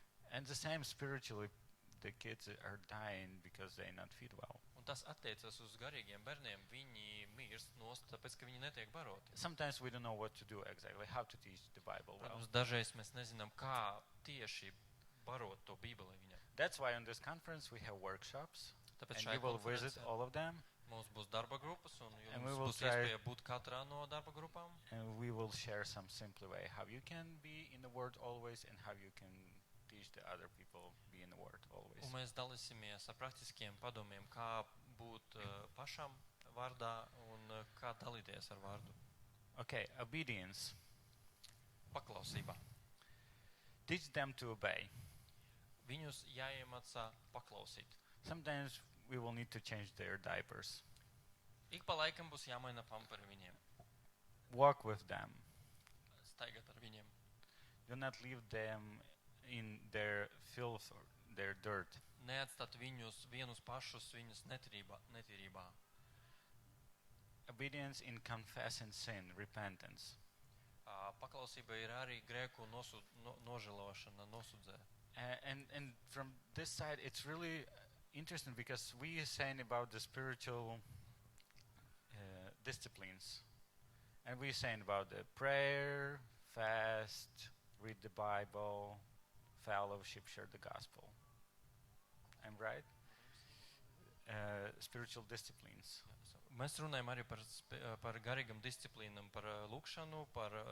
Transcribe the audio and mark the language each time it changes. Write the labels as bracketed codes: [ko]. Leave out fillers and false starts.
[en] And the same spiritually, the kids are dying because they not feed well. [lv] Un tas attiecas uz garīgiem bērniem. Viņi mirst nost, tāpēc, ka viņi netiek baroti. [en] Sometimes we don't know what to do exactly, how to teach the Bible well. [lv] Protams, dažreiz mēs nezinām, kā tieši barot to Bībeli viņam. [en] That's why on this conference we have workshops. [lv] Tāpēc [en] And [lv] šajā [en] you will visit [lv] konferencē [en] all of them. [lv] mums būs darba grupas, un [en] And we [lv] jums [en] will [lv] būs [en] try- [lv] iespēja būt katrā no darba grupām. [en] And we will share some simple way how you can be in the Word always and how you can teach the other people be in the Word always. [lv] Un mēs dalīsimies ar praktiskiem padomiem, kā būt pašam vārdā un kā dalīties ar vārdu. [en] Okay, obedience. [lv] Paklausībā. [en] Teach them to obey. [lv] Viņus jāiemācā paklausīt. [en] Sometimes we will need to change their diapers. [lv] Ik pa laikam būs jāmaina pamperi viņiem, [en] Walk with them. [lv] staigāt ar viņiem. [en] Do not leave them in their filth or their dirt. [lv] Neatstāt viņus vienus pašus viņus netīrībā. [en] Obedience in confessing sin, repentance. [lv] Paklausība ir arī grēku nožēlošana, nosudzē. [en] And from this side, it's really interesting because we are saying about the spiritual disciplines, and we're saying about the prayer, fast, read the Bible, fellowship, share the gospel. I'm right? Spiritual disciplines. [lv] Mēs runājam arī par garīgam disciplīnam, par lūkšanu, par